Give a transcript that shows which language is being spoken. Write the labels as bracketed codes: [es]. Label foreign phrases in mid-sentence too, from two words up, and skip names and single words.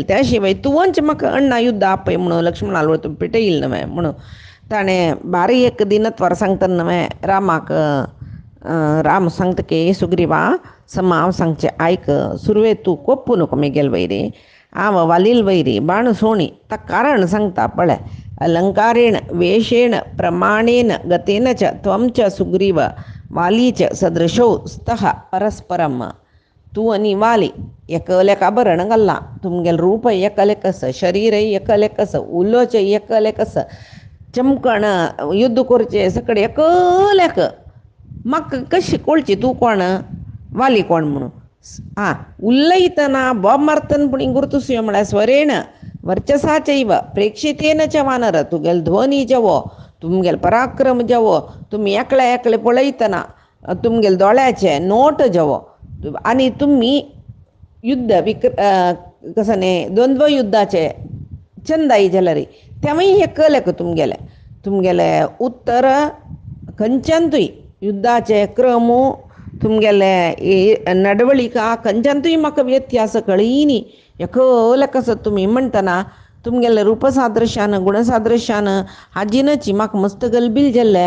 [kok] त्या शिवाय तुवंच म्हाका अण्णा युद्ध आपय म्हणून लक्ष्मणाल वळून पिटयिल्ल न्हय म्हणून ताणें बारी एक दिनत्वार सांगतना न्हय रामाक. राम सांगतके सुग्रीवा सम हांव सांगचें आयक. सुरवे तूं कोप्पू नको मिगेल वैरी, हांव वालील वैरी बाण सोणी ताका कारण सांगता पळय. [sa] अलंकारेण वेशेण प्रमाणेन गतेन च त्वं च सुग्रीव वाली च सदृशौ स्तः परस्परम. [kok] तूं आनी वाली एकलेका बरण घाल्ला. तुमगेल रूप एकलेकस, शरीर एकलेकस, उलोच एकलेकस, चमकण युद्ध करचें सगळें एकलेक. म्हाका कशी कळची तूं कोण वाली कोण म्हणून. उल्लयतना बॉब मारतना पुणी गुर्तुसयो म्हळ्यार [sa] स्वरेण वर्चसाचैव प्रेक्षितेन च वानर. [kok] तुगेल ध्वनी जेवो, तुमगेल पराक्रम जेवो, तुमी एकले पळयतना तुमगेल दोळ्याचे नोट जेवो आनी तुमी युद्ध कसं न्ही द्वंद्व युद्धाचे चंदाई जाल्यार तेवूय एकलेक तुमगेले उत्तर खंयच्यानूय युद्धाचे क्रम तुमगेले नडवळिका खंयच्यानूय म्हाका व्यत्यास कळयनी एकलेक आसत तुमी म्हणटना तुमगेले रूपसादृश्यान गुणसादृश्यान हाजीनची म्हाका मस्त गलबील जाल्लें.